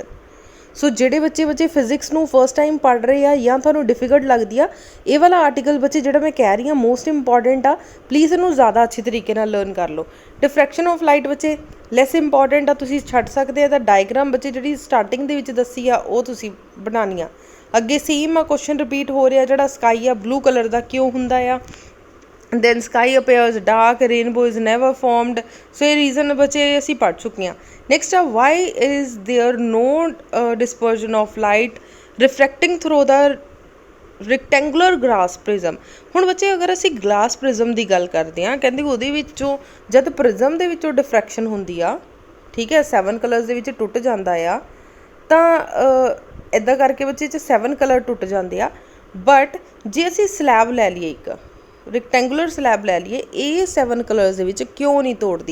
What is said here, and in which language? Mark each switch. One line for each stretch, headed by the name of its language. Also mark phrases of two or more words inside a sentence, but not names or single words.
Punjabi: ਸੋ ਜਿਹੜੇ ਬੱਚੇ ਫਿਜ਼ਿਕਸ ਨੂੰ
English: first time
Punjabi: ਪੜ੍ਹ ਰਹੇ ਆ ਜਾਂ ਤੁਹਾਨੂੰ ਡਿਫੀਕਲਟ ਲੱਗਦੀ ਆ, ਇਹ ਵਾਲਾ ਆਰਟੀਕਲ ਬੱਚੇ ਜਿਹੜਾ ਮੈਂ ਕਹਿ ਰਹੀ ਹਾਂ
English: most important
Punjabi: ਆ। ਪਲੀਜ਼ ਇਹਨੂੰ ਜ਼ਿਆਦਾ ਅੱਛੇ ਤਰੀਕੇ ਨਾਲ ਲਰਨ ਕਰ ਲਓ।
English: diffraction of light
Punjabi: ਬੱਚੇ
English: less important
Punjabi: ਆ, ਤੁਸੀਂ ਛੱਡ ਸਕਦੇ ਆ। ਤਾਂ ਡਾਇਗਰਾਮ ਬੱਚੇ ਜਿਹੜੀ ਸਟਾਰਟਿੰਗ ਦੇ ਵਿੱਚ ਦੱਸੀ ਆ ਉਹ ਤੁਸੀਂ ਬਣਾਉਣੀ ਆ। ਅੱਗੇ ਸੇਮ ਆ ਕੁਐਸਚਨ ਰਿਪੀਟ ਹੋ ਰਿਹਾ, ਜਿਹੜਾ ਸਕਾਈ ਆ
English: blue colour
Punjabi: ਦਾ ਕਿਉਂ ਹੁੰਦਾ ਆ।
English: then sky appears dark, rainbow is never formed।
Punjabi: so ਇਹ ਰੀਜ਼ਨ ਬੱਚੇ ਅਸੀਂ ਪੜ੍ਹ ਚੁੱਕੇ ਹਾਂ।
English: next ਆ why is there no dispersion of light refracting through the rectangular glass prism।
Punjabi: ਹੁਣ ਬੱਚੇ ਅਗਰ ਅਸੀਂ
English: glass prism
Punjabi: ਦੀ ਗੱਲ ਕਰਦੇ ਹਾਂ, ਕਹਿੰਦੇ ਉਹਦੇ ਵਿੱਚੋਂ ਜਦ ਪ੍ਰਿਜ਼ਮ ਦੇ ਵਿੱਚੋਂ ਡਿਫਰੈਕਸ਼ਨ ਹੁੰਦੀ ਆ, ਠੀਕ ਹੈ, 7 ਕਲਰਸ ਦੇ ਵਿੱਚ ਟੁੱਟ ਜਾਂਦਾ ਆ, ਤਾਂ ਇੱਦਾਂ ਕਰਕੇ ਬੱਚੇ 'ਚ 7 ਕਲਰ ਟੁੱਟ ਜਾਂਦੇ ਆ। ਬਟ ਜੇ ਅਸੀਂ ਸਲੈਬ ਲੈ ਲਈਏ, ਇੱਕ
English: rectangular slab
Punjabi: ਲੈ ਲਈਏ, ਇਹ 7 ਕਲਰਸ ਦੇ ਵਿੱਚ ਕਿਉਂ ਨਹੀਂ ਤੋੜਦੀ?